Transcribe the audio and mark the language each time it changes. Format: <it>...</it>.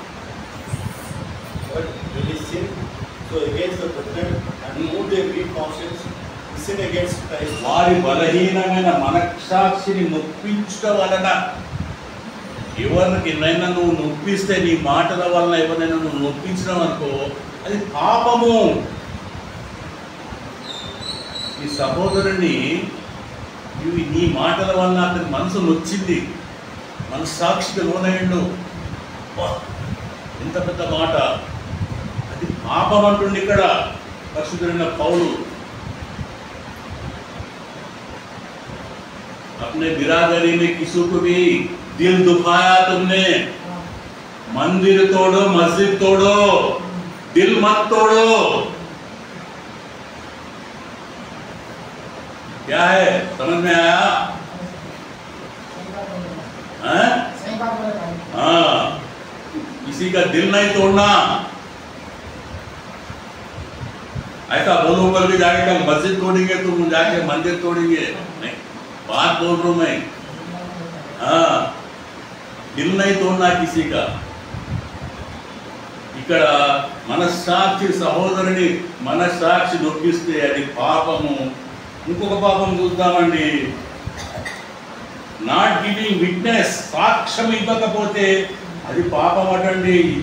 <en>But when he sinned, so against the brethren and moved their weak conscience, he sinned against Christ.</en> <te>వారి బలహీనమైన మనస్సాక్షిని నొప్పించడం వలన ఎవరినైనా నువ్వు నొప్పిస్తే నీ మాటల వలన ఎవరైనా నువ్వు నొప్పించడం అనుకో అది పాపము. ఈ సహోదరుని నీ మాటల వలన అతని మనసు నొచ్చింది, మనస్సాక్షికి లోనయ్యండు. ఎంత పెద్ద మాట, అది పాపం అంటుండి ఇక్కడ పరిశుద్ధుడైన పౌలు.</te> <hi>अपने बिरादरी में किसी को भी दिल दुखाया तुमने, मंदिर तोड़ो, मस्जिद तोड़ो, दिल मत तोड़ो. क्या है, समझ में आया? हाँ, किसी का दिल नहीं तोड़ना. ऐसा बोलूंगा भी जाके कल मस्जिद तोड़ेंगे, तुम जाके मंदिर तोड़ेंगे, नहीं, बात बोल रहा हूं मैं. हाँ, दिल नहीं तोड़ना किसी का.</hi> <te>ఇక్కడ మనస్సాక్షి సహోదరుని మనస్సాక్షి నొప్పిస్తే అది పాపము. ఇంకొక పాపం చూద్దామండి,</te> <en>not giving witness,</en> <te>సాక్ష్యం ఇవ్వకపోతే అది పాపం అటండి.</te>